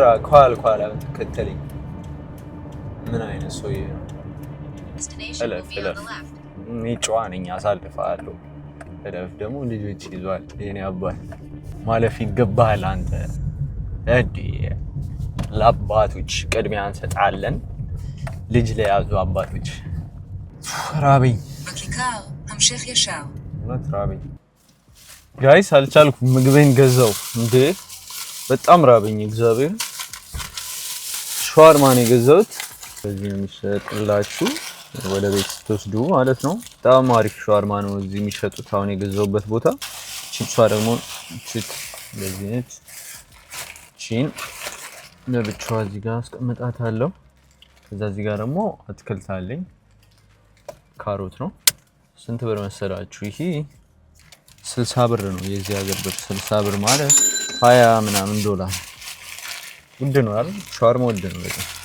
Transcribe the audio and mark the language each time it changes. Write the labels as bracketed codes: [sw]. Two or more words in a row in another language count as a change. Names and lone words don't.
[am] ኳል ተከተለኝ ምን አይነት ሰውዬ ነው እለፍ ጨዋ ነኝ አሳልፋለሁ እለፍ ደግሞ ልጆች ይዟል የኔ አባት ማለፍ ይገባሃል አንተ እዲ ለአባቶች ቅድሚያ እንሰጣለን ልጅ ለያዙ አባቶች ራበኝ [he] בכיכר המשך ישר [am] ራበኝ ጋይስ አልቻልኩም ምግቤን ገዛው እንዴ በጣም ራበኝ እግዚአብሔር ሻወርማ ነው የገዛሁት በዚህ ነው የሚሸጥላችሁ ወደ ቤት ስትወስዱ ማለት ነው በጣም አሪፍ ሻወርማ ነው እዚህ የሚሸጡት አሁን የገዛሁበት ቦታ ቺፕሷ ደግሞ ቺፕ ለዚህ ነች ቺን ለብቻዋ እዚህ ጋር አስቀምጣታለሁ ከዛ እዚህ ጋር ደግሞ አትክልት አለኝ ካሮት ነው ስንት ብር መሰላችሁ ይሄ 60 ብር ነው የዚህ ሀገር ብር 60 ብር ማለት 20 ምናምን ዶላር ውድ ነው አይደል ሻወርማ ውድ ነው በጣም